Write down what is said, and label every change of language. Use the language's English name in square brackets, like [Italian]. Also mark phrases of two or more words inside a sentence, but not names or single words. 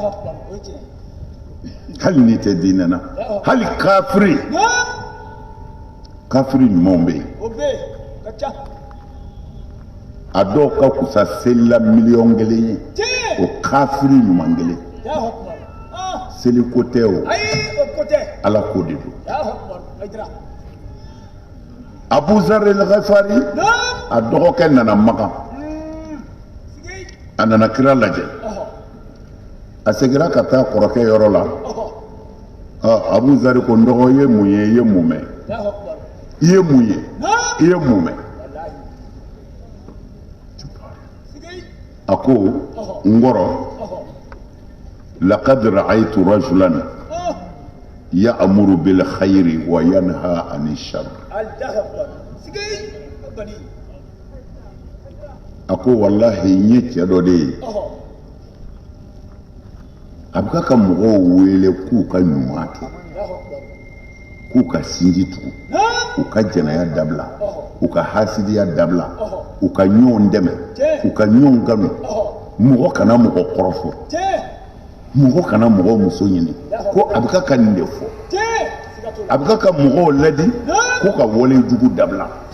[Bambara] hali n'i tɛ diinɛ na hali kafiri ɲumanw bɛ yen a dɔw ka kusa selila miliyɔn 1 ye o kafiri ɲuman 1 seli ko tɛ o ala ko de don Abu Zar al-Ghifari a dɔgɔkɛ nana Makan a nana kira lajɛ a seginna ka taa kɔrɔkɛ yɔrɔ la Abu Zar ko n dɔgɔ i ye mun ye i ye mun mɛn i ye mun ye i ye mun mɛn a ko n kɔrɔ [Arabic] لقد رأيت رجلا يأمر بالخير وينهى عن الشر [Bambara] a ko wallahi n ye cɛ dɔ de ye a bɛ ka mɔgɔw wele k'u ka ɲuman kɛ k'u ka sinji tugu u ka jɛnɛya dabila u ka hasidiya dabila u ka ɲɔgɔn dɛmɛ u ka ɲɔgɔn kanu mɔgɔ kana mɔgɔ kɔrɔfɔ mɔgɔ kana mɔgɔ muso ɲini ko a bɛ ka nin de fɔ a bɛ ka mɔgɔw ladi ko ka wale jugu dabila